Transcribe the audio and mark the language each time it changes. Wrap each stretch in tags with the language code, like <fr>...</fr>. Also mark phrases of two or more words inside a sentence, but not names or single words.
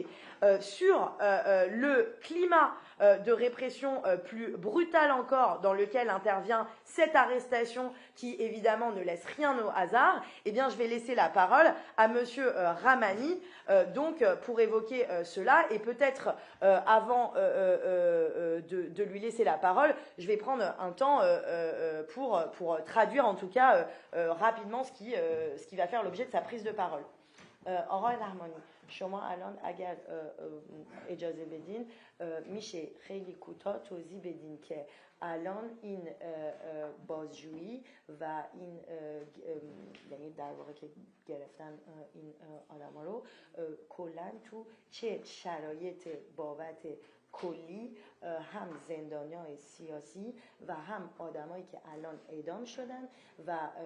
<fr>Sur le climat de répression plus brutal encore dans lequel intervient cette arrestation qui évidemment ne laisse rien au hasard, eh bien je vais laisser la parole à monsieur Rahmani donc pour évoquer cela et peut-être avant de lui laisser la parole, je vais prendre un temps pour traduire en tout cas rapidement ce qui va faire l'objet de sa prise de parole.</fr> <fa>آقای رحمانی شما الان اگر اجازه بدین میشه خیلی کوتاه توضیح بدین که الان این بازجویی و این یعنی در واقع که گرفتن این آدما رو کلا تو چه شرایط بابت کلی هم زندانیای سیاسی و هم آدمایی که الان اعدام شدن و</fa>